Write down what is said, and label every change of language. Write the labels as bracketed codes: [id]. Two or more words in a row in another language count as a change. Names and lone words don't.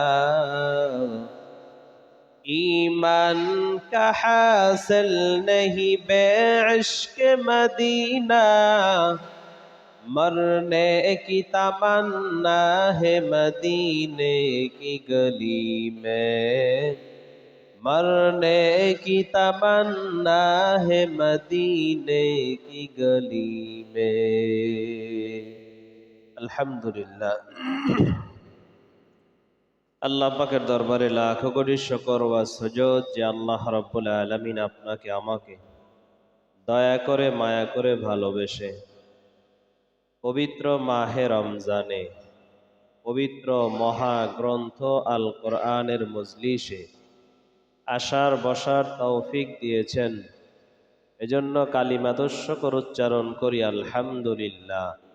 [ur] ایمان کا حاصل نہیں بے عشق مدینہ مرنے کی تمنا ہے مدینے کی گلی میں مرنے کی تمنا ہے مدینے کی گلی میں [bn] الحمدللہ আল্লাহ পাকের দরবারে লাখো কোটি শুকর ওয়া সুজুদ যে আল্লাহ রাব্বুল আলামিন আপনাকে আমাকে দয়া করে মায়া করে ভালোবেসে পবিত্র মাহে রমজানে পবিত্র মহাগ্রন্থ আল কোরআনের মজলিসে আসার বসার তৌফিক দিয়েছেন এজন্য কালিমাতুশ শুকর উচ্চারণ করি আলহামদুলিল্লাহ